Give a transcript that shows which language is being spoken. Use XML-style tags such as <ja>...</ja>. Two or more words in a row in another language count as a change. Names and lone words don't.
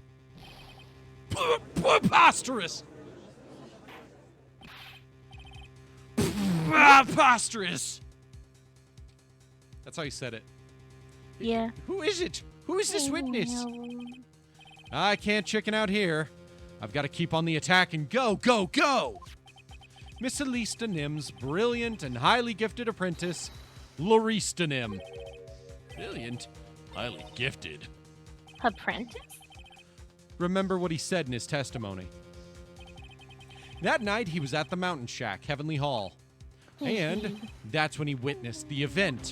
<en>Preposterous! Preposterous! That's how you said it. Yeah. Who is it? Who is this witness? No. I can't chicken out here. I've got to keep on the attack and go, go, go! Miss Alista Nim's brilliant and highly gifted apprentice, Lorista Nim. Brilliant. Highly gifted. Apprentice? Remember what he said in his testimony. That night, he was at the Mountain Shack, Heavenly Hall. And that's when he witnessed the event.</en>